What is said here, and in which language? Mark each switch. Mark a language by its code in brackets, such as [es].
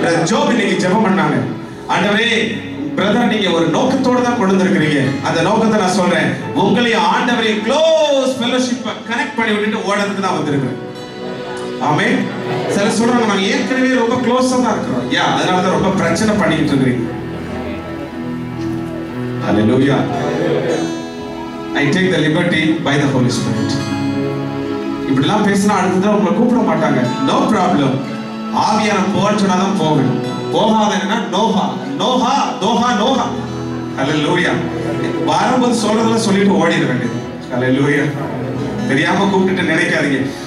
[ta] ஜோப் இன்னைக்கு ஜெபம் பண்ணாங்க, ஆண்டவரே பிரதர் நீங்க ஒரு நோக்கத்தோட தான் கொண்டு வந்திருக்கிறீங்க. அந்த நோக்கத்தை நான் சொல்றேன், உங்களை ஆண்டவரை க்ளோஸ் ஃபெலோஷிப் கனெக்ட் பண்ணி விட்டுட்டு ஓடுறதுக்கு தான் வந்திருக்கிறேன். ஆமென். சில சொல்றாங்க நாங்க ஏற்கனவே ரொம்ப க்ளோஸா தான் இருக்கிறோம், அதனால தான் ரொம்ப பிரச்சனை பண்ணிட்டு இருக்கீங்க. ஹல்லேலூயா. [en] I take the liberty by the Holy Spirit. [ta] இப்படிலாம் பேசினா அடுத்தது உங்களை கூப்பிட மாட்டாங்க. [en] No problem. [ta] ஆவியான போன்னு சொன்னா தான் போகணும். போகாதன்னா நோஹா நோஹா நோஹா நோஹா. ஹல்லேலூயா. வரும்போது சொல்றதெல்லாம் சொல்லிட்டு ஓடிட வேண்டியது. ஹல்லேலூயா. தெரியாம கூப்பிட்டு நினைக்காதீங்க.